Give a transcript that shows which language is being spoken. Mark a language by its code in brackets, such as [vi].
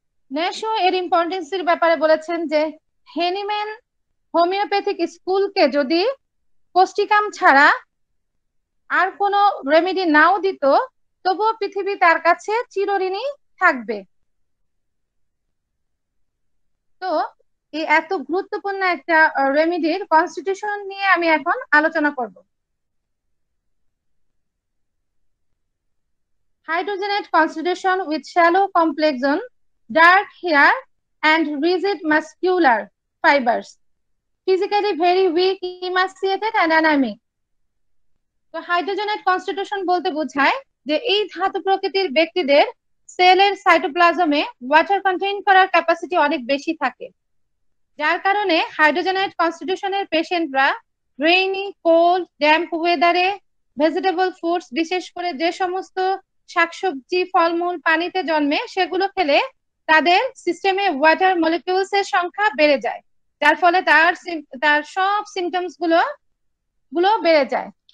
[bn] নেশো এর ইম্পর্টেন্সের ব্যাপারে বলেছেন যে হেনিম্যান হোমিওপ্যাথিক স্কুলকে যদি কোষ্ঠিকাম ছাড়া আর কোনো রেমেডি নাও দিত, তবুও পৃথিবী তার কাছে চিরঋণী থাকবে। তো এই এত গুরুত্বপূর্ণ একটা রেমেডির কনস্টিটিউশন নিয়ে আমি এখন আলোচনা করব। [en] Hydrogenate constitution with shallow complexion, dark hair, and rigid muscular fibers. Physically very weak, emaciated, and anemic. [bn] তো হাইড্রোজেনেট কনস্টিটিউশন বলতে বোঝায় যে এই ধাতু প্রকৃতির ব্যক্তিদের সেলের সাইটোপ্লাজমে ওয়াটার কন্টেইন করার ক্যাপাসিটি অনেক বেশি থাকে, যার কারণে হাইড্রোজেনেট কনস্টিটিউশনের পেশেন্টরা রেইনি, কোল্ড, ড্যাম্প ওয়েদারে ভেজিটেবল ফুডস, বিশেষ করে যে সমস্ত শাকসবজি, ফলমূল পানিতে জন্মে সেগুলো খেলে তাদের সিস্টেমে ওয়াটার মলিকিউলস এর সংখ্যা বেড়ে যায়, যার ফলে তার সব সিমটমস গুলো বেড়ে যায়।